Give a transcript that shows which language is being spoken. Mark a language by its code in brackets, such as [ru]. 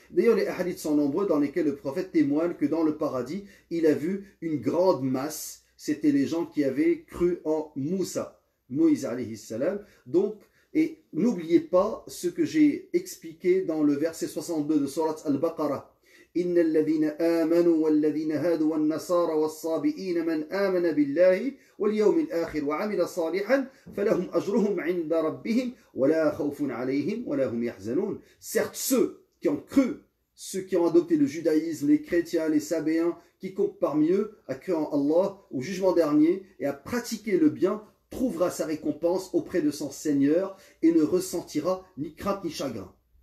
[fr] D'ailleurs, les hadiths sont nombreux dans lesquels le prophète témoigne que dans le paradis, il a vu une grande masse. C'était les gens qui avaient cru en Moussa, Moïse alayhi salam. Donc, et n'oubliez pas ce que j'ai expliqué dans le verset 62 de Surat Al-Baqarah. [ar] إن الذين آمنوا والذين هادوا والنصارى والصابئين من آمن بالله واليوم الآخر وعمل صالحا فلهم أجرهم عند ربهم ولا خوف عليهم ولا هم يحزنون. [fr] Certes, ceux qui ont cru, ceux qui ont adopté le judaïsme, les chrétiens, les sabéens, quiconque parmi eux a cru en Allah au jugement dernier et a pratiqué le bien, trouvera sa récompense auprès de son Seigneur et ne ressentira ni crainte ni chagrin.